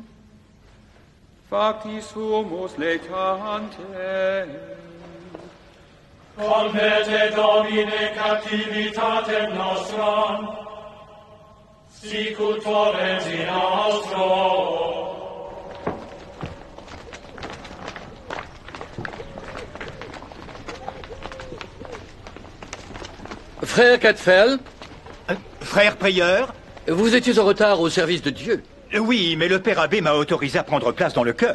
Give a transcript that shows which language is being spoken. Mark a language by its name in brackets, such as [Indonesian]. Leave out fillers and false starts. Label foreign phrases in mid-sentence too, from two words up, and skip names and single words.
[Latin] Factis sumus lectante. Converte Domine captivitatem nostram, sicut torrens in austro. [French] Frère Cadfael, Frère prieur? vous étiez en retard au service de Dieu. Oui, mais le père abbé m'a autorisé à prendre place dans le chœur.